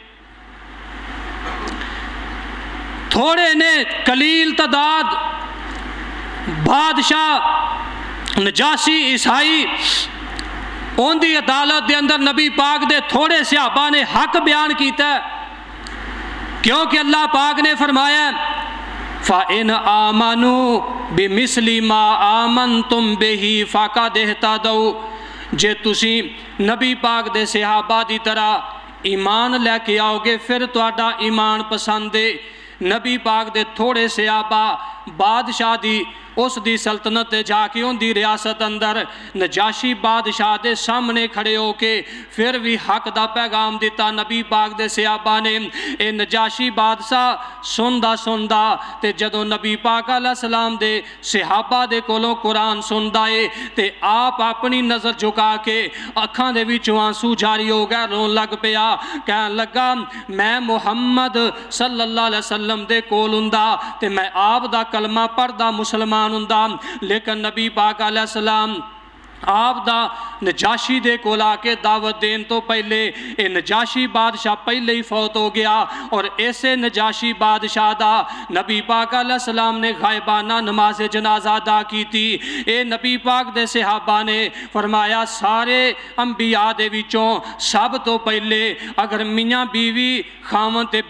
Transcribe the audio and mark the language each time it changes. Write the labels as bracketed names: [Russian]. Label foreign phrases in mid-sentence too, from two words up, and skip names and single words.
[Punjabi] تھوڑے نے قلیل تعداد بادشاہ نجاشی عیسائی ان دی عدالت دے اندر نبی پاک دے تھوڑے صحابہ نے حق بیان کیتا ہے کیونکہ اللہ پاک نے فرمایا [Arabic] فَإِنْ آمَنُوا بِمِثْلِ مَا آمَنْتُمْ بِهِ فَقَدِ اهْتَدَوْا [Punjabi] جے تسی نبی پاک دے صحابہ دی طرح ایمان لے کے آؤ گے پھر تواڈا ایمان پسند ہے نبی پاک دے تھوڑے صحابہ بادشاہ دی اس دی سلطنت جا کے ان دی ریاست اندر نجاشی بادشاہ دے سامنے کھڑے ہو کے پھر بھی حق دا پیغام دیتا نبی پاک دے صحابہ نے اے نجاشی بادشاہ سندا تے جدو نبی پاک [Arabic] علیہ السلام [Punjabi] دے صحابہ دے کولوں قرآن سندا ہے تے آپ اپنی نظر جھکا کے اکھاں دے وچوں آنسو جاری ہو گئے رون لگ پیا کہن لگا میں محمد [Arabic] صلی اللہ علیہ وسلم [Punjabi] دے کول ہوندا تے میں آپ دا کلمہ پڑھدا مسلمان لیکن نبی پاک [Arabic] علیہ السلام [Punjabi] آپ دا نجاشی دے کولا کے دعوت دین تو پہلے اے نجاشی بادشاہ پہلے ہی فوت ہو گیا اور ایسے نجاشی بادشاہ دا نبی پاک [Arabic] علیہ السلام [Punjabi] نے [Urdu] غائبانہ نماز جنازہ ادا کی تھی [Punjabi] اے نبی پاک دے صحابہ نے فرمایا سارے انبیاء دے وچوں سب تو پہلے اگر میاں بیوی خاون تے